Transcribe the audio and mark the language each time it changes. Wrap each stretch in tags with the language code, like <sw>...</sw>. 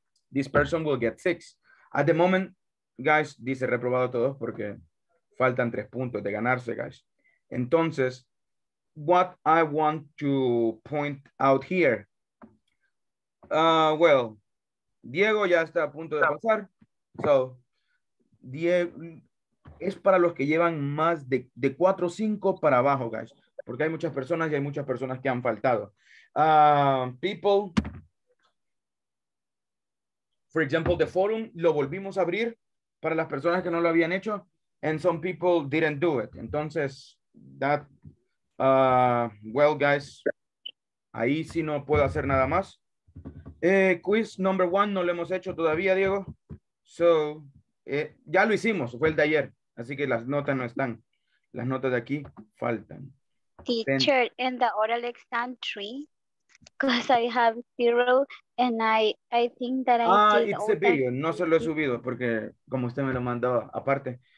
<en>This person will get 6. At the moment, guys,</en> <es>dice reprobado todos porque faltan 3 puntos de ganarse,</es> <en>guys.</en> <es>Entonces,</es> <en>what I want to point out here. Well,</en> <es>Diego ya está a punto de pasar.</es> <en>So,</en> <es>Diego es para los que llevan más de 4 o 5 para abajo, guys. Porque hay muchas personas y hay muchas personas que han faltado.</es> <en>People, for example, the forum</en> <es>lo volvimos a abrir para las personas que no lo habían hecho.</es> <en>And some people didn't do it.</en> <es>Entonces,</es> <en>that, well,</en> <es>guys, ahí sí no puedo hacer nada más. Quiz number 1 no lo hemos hecho todavía, Diego.</es> <en>So,</en> <es>ya lo hicimos, fue el de ayer. Así que las notas no están. Las notas de aquí faltan.</es> <en>Teacher, in the oral exam 3, because I have 0 and I think that I did it's a video.</en> <es>No se lo he subido porque como usted me lo mandó aparte.</es>